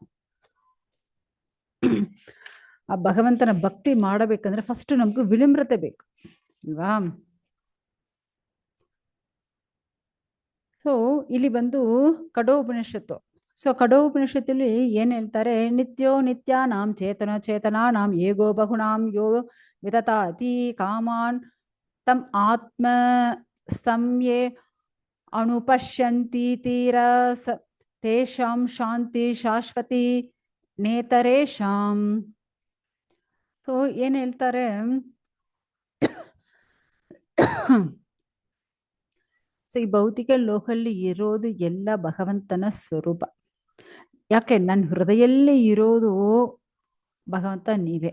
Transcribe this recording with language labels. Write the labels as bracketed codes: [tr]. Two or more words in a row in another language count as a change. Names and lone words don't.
[kn] ಆ ಭಗವಂತನ ಭಕ್ತಿ ಮಾಡಬೇಕಂದ್ರೆ ಫಸ್ಟ್ ನಮಗೂ ವಿನಮ್ರತೆ ಬೇಕು ಅಲ್ವಾ? ಸೊ ಇಲ್ಲಿ ಬಂದು ಕಠೋಪನಿಷತ್ತು. ಸೊ ಕಠೋಪನಿಷತ್ತಲ್ಲಿ ಏನು ಹೇಳ್ತಾರೆ? [sa] ನಿತ್ಯೋ ನಿತ್ಯಾನಾಂ ಚೇತನ ಚೇತನಾನಾಂ ಏಗೋ ಬಹುನಾಂ ಯೋ ವಿದತಾತಿ ಕಾಮಾನ್ ತಮ್ ಆತ್ಮ ಸಂಯೇ ಅನುಪಶ್ಯಂತಿ ತೀರ ತೇಷಾಂ ಶಾಂತಿ ಶಾಶ್ವತಿ ನೇತರೇಶಾಂ. [kn] ಸೊ ಏನು ಹೇಳ್ತಾರೆ? ಸೊ ಈ ಭೌತಿಕ ಲೋಕಲ್ಲಿ ಇರೋದು ಎಲ್ಲ ಭಗವಂತನ ಸ್ವರೂಪ. ಯಾಕೆ? ನನ್ನ ಹೃದಯಲ್ಲೇ ಇರೋದು ಭಗವಂತ ನೀವೇ.